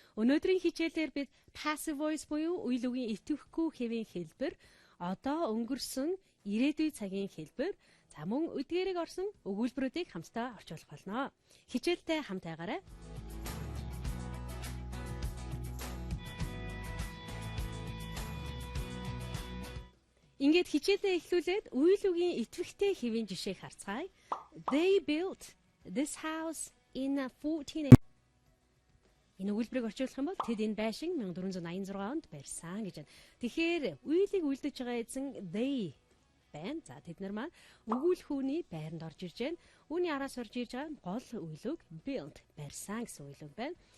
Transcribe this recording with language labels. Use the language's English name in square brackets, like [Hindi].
[Mongolian] Өнөөдрийн хичээлээр бид passive voice буюу үйл үгийн идэвхгүй хэвийн хэлбэр, одоо өнгөрсөн ирээдүйн цагийн хэлбэр, за мөн үдгээрийг орсон өгүүлбэрүүдийг хамтдаа орчуулах болно. Хичээлдээ хамт байгаарай. Ингээд хичээлээ эхлүүлээд үйл үгийн идэвхтэй хэвийн жишээг харцгаая. [English] They built this house in 14. [Mongolian] Энэ өгүүлбэрийг орчуулах юм бол тэд энэ байшин 1486 онд барьсан гэж байна. Тэгэхээр үйлийг үйлдэж байгаа эзэн they байна. За тэд нар маань өгүүлэх хүний байранд орж ирж байна. Үүний араас орж ирж байгаа гол үйл үг built барьсан гэсэн үйл үг байна.